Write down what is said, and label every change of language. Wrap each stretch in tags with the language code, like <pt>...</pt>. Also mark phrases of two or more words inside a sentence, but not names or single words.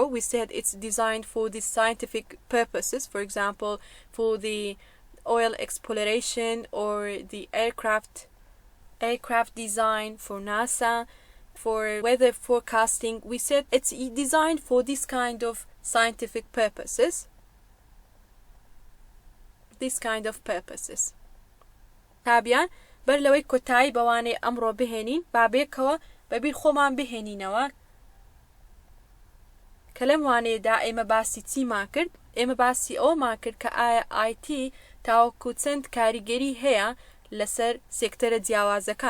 <en>We said it's designed for the scientific purposes, for example, for the oil exploration or the aircraft design, for NASA, for weather forecasting. We said it's designed for this kind of scientific purposes.</en> <ckb>تابعاً بەر لەوەی کۆتایی بەوانەی ئەمڕۆ بهێنین بابێکەوە بەبیر خۆمان بهێنینەوە کە لەم وانەیەدا ئێمە باسی چیمان کرد؟ ئێمە باسی ئەومان کرد کە ئایا IT تاوەکو چەند کاریگەری هەیە لەسەر سێکتەرە جیاوازەکان.</ckb>